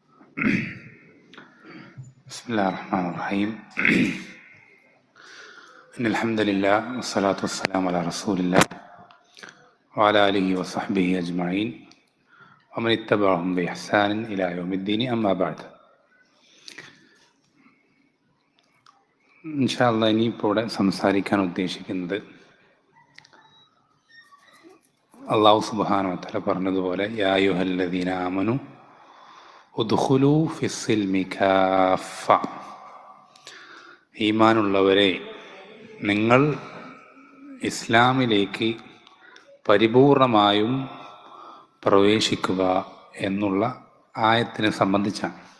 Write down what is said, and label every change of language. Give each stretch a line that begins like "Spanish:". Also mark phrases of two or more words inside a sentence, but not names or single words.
Arabic: بسم الله الرحمن الرحيم. إن الحمد لله والصلاة والسلام على رسول الله وعلى آله وصحبه أجمعين ومن اتبعهم بإحسان إلى يوم الدين أما بعد. إن شاء الله
Malayalam: ഇനിയിപ്പോൾ ഇവിടെ സംസാരിക്കാൻ ഉദ്ദേശിക്കുന്നത്
Arabic: الله سبحانه وتعالى
Malayalam: പറഞ്ഞതുപോലെ
Arabic: يا أيها الذين آمنوا ادخلوا في السلم كافة,
Malayalam: ഈമാനുള്ളവരെ നിങ്ങൾ ഇസ്ലാമിലേക്ക് പരിപൂർണമായും പ്രവേശിക്കുക എന്നുള്ള ആയത്തിനെ സംബന്ധിച്ചാണ്.